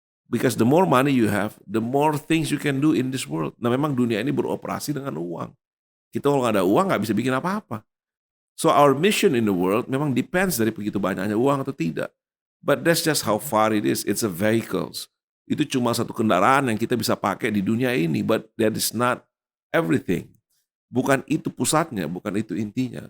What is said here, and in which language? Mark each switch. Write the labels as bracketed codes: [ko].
[en] Because the more money you have, the more things you can do in this world. [id] Nah, memang dunia ini beroperasi dengan uang. Kita kalau nggak ada uang nggak bisa bikin apa-apa. [en] So our mission in the world memang depends [id] dari begitu banyaknya uang atau tidak. [en] But that's just how far it is. It's a vehicles. [id] Itu cuma satu kendaraan yang kita bisa pakai di dunia ini. [en] But that is not everything. [id] Bukan itu pusatnya, bukan itu intinya.